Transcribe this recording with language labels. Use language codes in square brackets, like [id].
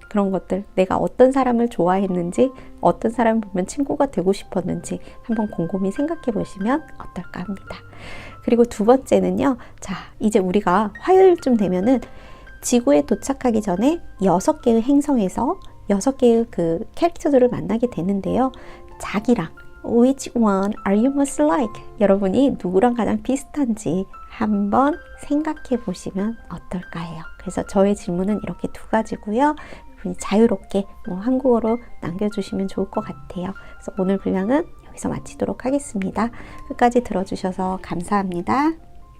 [ko] 그런 것들, 내가 어떤 사람을 좋아했는지, 어떤 사람을 보면 친구가 되고 싶었는지 한번 곰곰이 생각해 보시면 어떨까 합니다. 그리고 두 번째는요. 자, 이제 우리가 화요일쯤 되면은 지구에 도착하기 전에 6개의 행성에서 6개의 그 캐릭터들을 만나게 되는데요. 자기랑 [en] Which one are you most like? [ko] 여러분이 누구랑 가장 비슷한지 한번 생각해 보시면 어떨까 해요. 그래서 저의 질문은 이렇게 두 가지고요. 자유롭게 한국어로 남겨주시면 좋을 것 같아요. 그래서 오늘 분량은 여기서 마치도록 하겠습니다. 끝까지 들어주셔서 감사합니다.